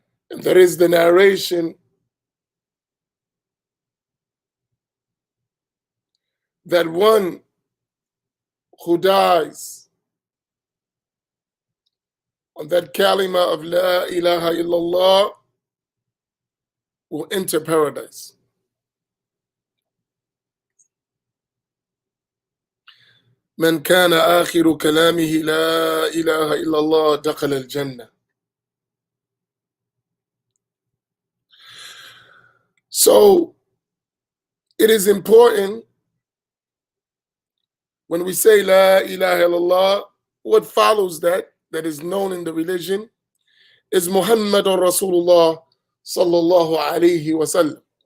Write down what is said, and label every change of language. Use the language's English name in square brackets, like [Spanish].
[English] And there is the narration that one who dies on that kalima of La ilaha illallah will enter paradise. [Arabic] من كان آخر كلامه لا إله إلا الله دخل الجنة. [English] So it is important when we say La ilaha illallah, what follows that is known in the religion is [Arabic] Muhammadun Rasulullah sallallahu alayhi wasallam.